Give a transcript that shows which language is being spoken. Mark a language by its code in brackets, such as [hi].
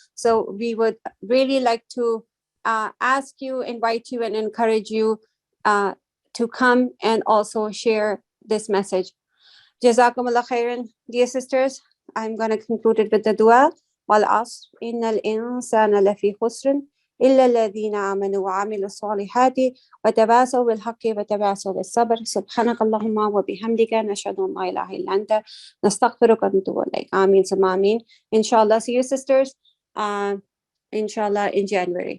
[en] So we would really like to invite you and encourage you to come and also share this message. Jazakumullah khairan, dear sisters. I'm going to conclude it with the dua. [ar] Wal asr innal insana lafi khusr إلا الذين آمنوا وعملوا الصالحات وتواصوا بالحق وتواصوا بالصبر سبحانك اللهم وبحمدك نشهد أن لا إله إلا أنت نستغفرك ونتوب إليك. [en] Amin. Amin. Inshallah. See you, sisters. Inshallah, in January.